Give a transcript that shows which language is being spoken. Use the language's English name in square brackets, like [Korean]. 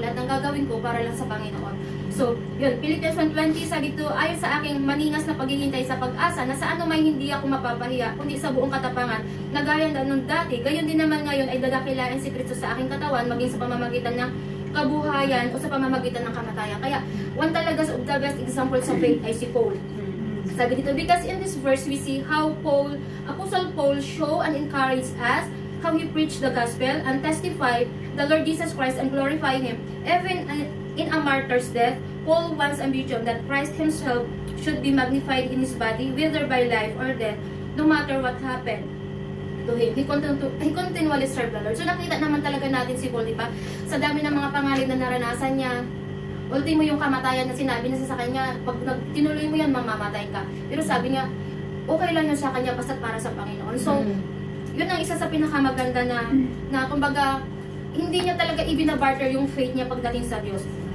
[Filipino] Lahat ng gagawin ko para lang sa Panginoon. So, yun. Philippians 1:20, sabi dito, ayon sa aking maningas na paghihintay sa pag-asa, na sa ano may hindi ako mapapahiya, kundi sa buong katapangan, na gaya nung dati, gayon din naman ngayon ay dadakilain si Kristo sa aking katawan, maging sa pamamagitan ng kabuhayan o sa pamamagitan ng kamatayan. Kaya, one talaga [English] of the best example [Filipino] sa faith ay si Paul. Sabi dito, [English] because in this verse we see how Apostle Paul show and encourage us how he preached the gospel and testify the Lord Jesus Christ and glorify Him. Even in a martyr's death, Paul wants ambition that Christ Himself should be magnified in His body, whether by life or death, no matter what happened to him. He continually served the Lord. [Filipino] So nakita naman talaga natin si Paul, diba? Sa dami ng mga pangalan na naranasan niya, ultimo yung kamatayan na sinabi na sa kanya, pag tinuloy mo yan, mamamatay ka. Pero sabi niya, okay lang yun sa kanya basta't para sa Panginoon. So, yun ang isa sa pinakamaganda na kumbaga, hindi niya talaga ibinabarter yung faith niya pagdating sa Diyos.